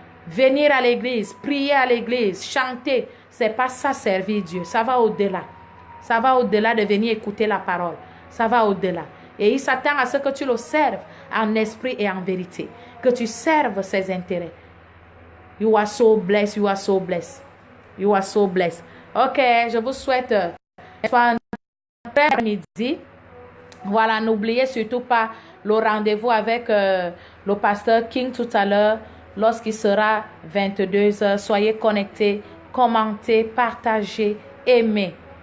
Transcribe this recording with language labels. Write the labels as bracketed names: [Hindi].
[French] Venir à l'église, prier à l'église, chanter, c'est pas ça servir Dieu. Ça va au-delà. Ça va au-delà de venir écouter la parole. Ça va au-delà. Et il s'attend à ce que tu le serves en esprit et en vérité. Que tu serves ses intérêts. [English] You are so blessed, you are so blessed. You are so blessed. [French] Ok, je vous souhaite un très midi. Voilà, n'oubliez surtout pas le rendez-vous avec le pasteur King tout à l'heure. Lorsqu'il sera 22h, soyez connectés, commentez, partagez, aimez.